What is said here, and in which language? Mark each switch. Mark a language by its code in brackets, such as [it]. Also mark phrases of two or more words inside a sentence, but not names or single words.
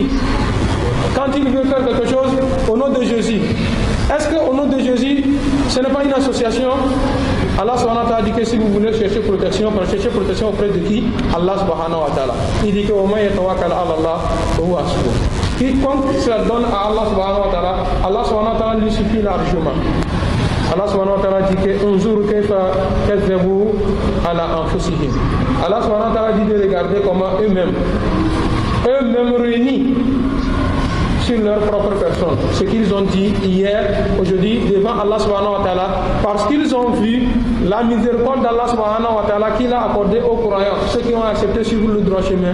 [fr] Quand il veut faire quelque chose au nom de Jésus, est-ce qu'au nom de Jésus, ce n'est pas une association? Allah [ar] سبحانه وتعالى [fr] dit que si vous voulez chercher protection auprès de qui? [ar] الله سبحانه وتعالى. [fr] Il dit que quiconque se donne à Allah [ar] سبحانه وتعالى, [fr] Allah [ar] سبحانه وتعالى [fr] lui suffit largement. Allah [ar] سبحانه وتعالى [fr] dit que [ar] انظر كيف كذبوا على أنفسهم. [fr] Allah [ar] سبحانه وتعالى [fr] dit de regarder comment eux-mêmes réunis sur leur propre personne, ce qu'ils ont dit hier, aujourd'hui, devant Allah [ar] سبحانه وتعالى, [fr] parce qu'ils ont vu la miséricorde d'Allah [ar] سبحانه وتعالى [fr] qu'il a accordé aux croyants, ceux qui ont accepté sur le droit chemin.